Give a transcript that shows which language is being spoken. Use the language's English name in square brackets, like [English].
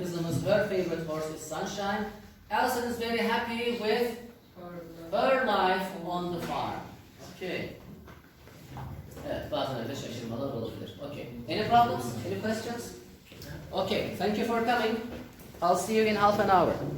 [English] Kızımız, her favorite horse is Sunshine. Alison is very happy with her life on the farm. Okay. [Turkish] Evet, bazen öyle şaşırmalar olabilir. [English] Okay. Any problems? Any questions? Okay, thank you for coming. I'll see you in half an hour.